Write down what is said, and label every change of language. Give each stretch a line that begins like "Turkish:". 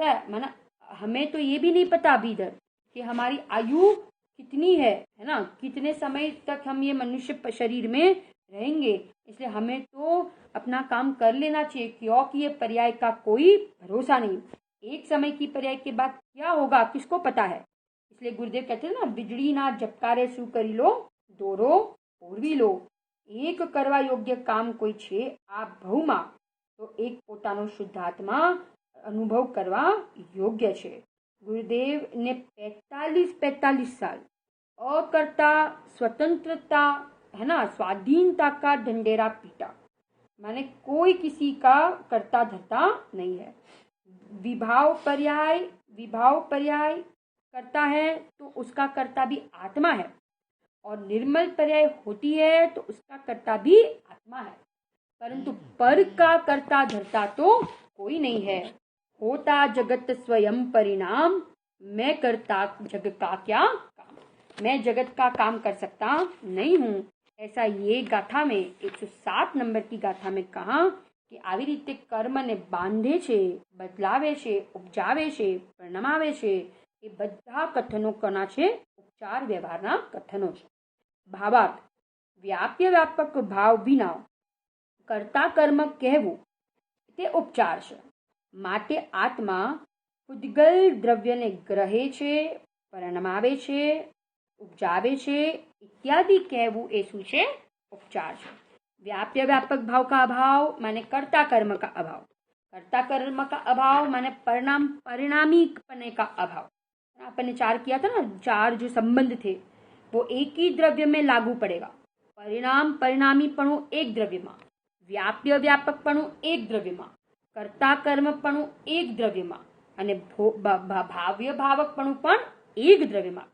Hindi: माना हमें तो ये भी नहीं पता अभी इधर कि हमारी आयु कितनी है ना, कितने समय तक हम ये मनुष्य शरीर में रहेंगे. इसलिए हमें तो अपना काम कर लेना चाहिए, क्योंकि ये पर्याय का कोई भरोसा नहीं. एक समय की पर्याय के बाद क्या होगा किसको पता है. इसलिए गुरुदेव कहते हैं ना, बिजली ना झपकारे
Gujarati: શું કરી લો, દોરો ઓરવી લો. એક કરવા યોગ્ય કામ કોઈ છે આ ભવમાં, તો એક પોતાનો શુદ્ધાત્મા અનુભવ કરવા યોગ્ય છે. ગુરુદેવ ને 45 સાલ અકર્તા સ્વતંત્રતા,
Hindi: है ना, स्वाधीनता का ढंढेरा पीटा, माने कोई किसी का कर्ता धर्ता नहीं है। विभाव पर्याय करता है तो उसका कर्ता भी आत्मा है, और निर्मल पर्याय होती है तो उसका कर्ता भी आत्मा है, परंतु पर का कर्ता धर्ता तो कोई नहीं है। होता जगत स्वयं परिणाम, मैं करता जग का क्या काम, मैं जगत का काम कर सकता नहीं हूँ। ऐसा ये गाथा में 107 नंबर की गाथा में कहा कि
Gujarati: આવી રીતે કર્મને બાંધે છે, બદલાવે છે, ઉપજાવે છે, પરિણમાવે છે, એ બધા કથનો કોના છે? ઉપચાર વ્યવહારના કથનો છે। ભાવાર્થ, વ્યાપ્ય વ્યાપક ભાવ વિના કર્તા કર્મ કહેવું તે ઉપચાર છે, માટે આત્મા ઉદ્ગલ દ્રવ્યને ગ્રહે છે, પરિણમાવે છે, ઉપજાવે છે इत्यादि कहेवू ए શું છે? उपचार છે।
Hindi: व्याप्य व्यापक भाव का अभाव माने कर्ता कर्म का अभाव, कर्ता कर्म का अभाव माने परिणामी पने का अभाव। अपन ने 4 किया था ना, 4 जो संबंध थे वो एक ही द्रव्य में लागू पड़ेगा। परिणामी पणु एक द्रव्य में, व्याप्य व्यापक पणु एक द्रव्य में, कर्ता कर्म पणु एक द्रव्य में, अने भाव्य भावक पणु पण एक द्रव्य में।